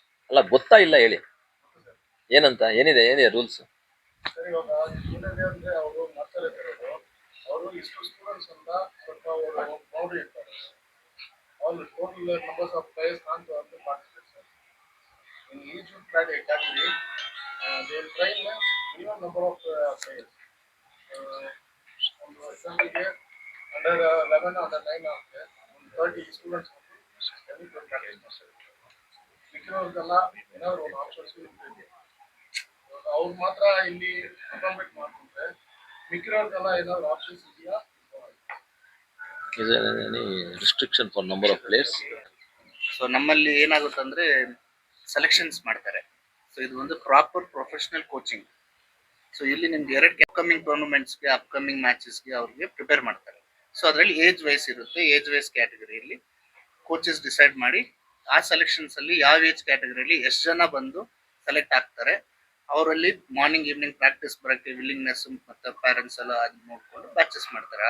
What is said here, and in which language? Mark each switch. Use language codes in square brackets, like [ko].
[kn] ಅಲ್ಲ, ಗೊತ್ತಾ ಇಲ್ಲ ಹೇಳಿ ಏನಂತ, ಏನಿದೆ ರೂಲ್ಸ್? ಸರ್, ಇವಾಗ ಏನಿದೆ ಅಂದ್ರೆ ಅವರು ಮಾಡ್ತಾರೆ ಅವರು ಇಷ್ಟು ಸ್ಟೂಡೆಂಟ್ಸ್ ಅಂತ ಸ್ವಲ್ಪ ಬೌಂಡ್ರಿ ಇರ್ತಾರೆ. [en] All total numbers of players ಅಂತ participate sir. In each category they will train minimum number of players. [kn] ಒಂದು ಎಕ್ಸಾಂಪಲ್ಗೆ ಅಂಡರ್ 11 ಅಂಡರ್ 9 ಆಗುತ್ತೆ ಒಂದು 30 ಸ್ಟೂಡೆಂಟ್ಸ್ ಪ್ರಾಕ್ಟೀಸ್ ಮಾಡ್ತಾರೆ. ಮಿಕ್ಕಿರೋರ್ಗೆಲ್ಲ ಏನಾದ್ರು ಒಂದು ಆಪ್ಷನ್ಸ್ ಇರ್ತದೆ. ಅವ್ರು ಮಾತ್ರ ಇಲ್ಲಿ ಅಕಾಮಡೇಟ್ ಮಾಡ್ಕೊಂಡ್ರೆ ಮಿಕ್ಕಿರೋರ್ಗೆಲ್ಲ ಏನಾದ್ರು ಆಪ್ಷನ್ಸ್ ಇದೆಯಾ? [en] Is there any restriction for number of players? [kn] So ನಮ್ಮಲ್ಲಿ ಏನಾಗುತ್ತೆ ಅಂದರೆ ಸೆಲೆಕ್ಷನ್ಸ್ ಮಾಡ್ತಾರೆ. ಸೊ ಇದು ಒಂದು ಪ್ರಾಪರ್ ಪ್ರೊಫೆಷನಲ್ ಕೋಚಿಂಗ್. ಸೊ ಇಲ್ಲಿ ನಿಮ್ಗೆ 2 ಅಪ್ಕಮಿಂಗ್ ಟೂರ್ನಮೆಂಟ್ಸ್ಗೆ ಅಪ್ಕಮಿಂಗ್ ಮ್ಯಾಚಸ್ಗೆ ಅವ್ರಿಗೆ ಪ್ರಿಪೇರ್ ಮಾಡ್ತಾರೆ. ಸೊ ಅದರಲ್ಲಿ ಏಜ್ ವೈಸ್ ಇರುತ್ತೆ. ಏಜ್ ವೈಸ್ ಕ್ಯಾಟಗರಿಯಲ್ಲಿ ಕೋಚಸ್ ಡಿಸೈಡ್ ಮಾಡಿ ಆ ಸೆಲೆಕ್ಷನ್ಸಲ್ಲಿ ಯಾವ ಏಜ್ ಕ್ಯಾಟಗರಿಯಲ್ಲಿ ಎಷ್ಟು ಜನ ಬಂದು ಸೆಲೆಕ್ಟ್ ಆಗ್ತಾರೆ, ಅವರಲ್ಲಿ ಮಾರ್ನಿಂಗ್ ಈವ್ನಿಂಗ್ ಪ್ರಾಕ್ಟೀಸ್ ಬರೋಕ್ಕೆ ವಿಲ್ಲಿಂಗ್ನೆಸ್ ಮತ್ತು ಪೇರೆಂಟ್ಸ್ ಎಲ್ಲ ಅದು ನೋಡಿಕೊಂಡು ಬ್ಯಾಚಸ್ ಮಾಡ್ತಾರೆ.